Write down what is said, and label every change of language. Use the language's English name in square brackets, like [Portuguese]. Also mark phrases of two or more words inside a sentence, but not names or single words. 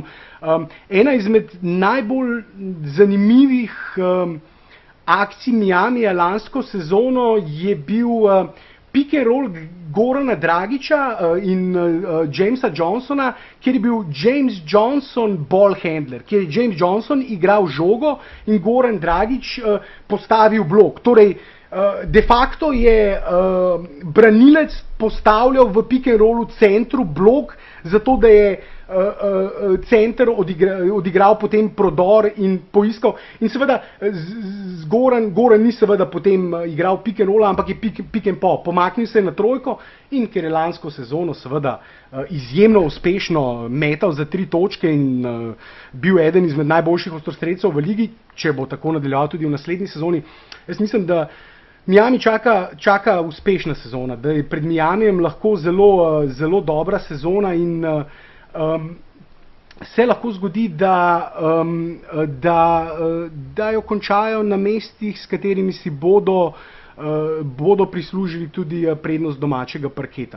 [Slovenian] Ena izmed najbolj zanimivih akcij Miamija lansko sezono je bil [English] pick and roll [Slovenian] Gorana Dragića in Jamesa Johnsona, kjer je bil James Johnson [English] ball handler, [Slovenian] kjer je James Johnson igral žogo in Goran Dragić postavil blok. Torej, [Latin] de facto [Slovenian] je branilec postavljal v [English] pick and rollu [Slovenian] centru blok, zato da je center odigral potem prodor in poiskal. In seveda Goran ni seveda potem igral [English] pick and rolla, [Slovenian] ampak je [English] pick and pop. [Slovenian] Pomaknil se je na trojko in ker je lansko sezono seveda izjemno uspešno metal za 3 točke in bil eden izmed najboljših ostrostrelcev v ligi, če bo tako nadaljeval tudi v naslednji sezoni. Jaz mislim, da Miami čaka uspešna sezona, da je pred Miamijem lahko zelo dobra sezona in se lahko zgodi, da jo končajo na mestih, s katerimi si bodo prislužili tudi prednost domačega parketa.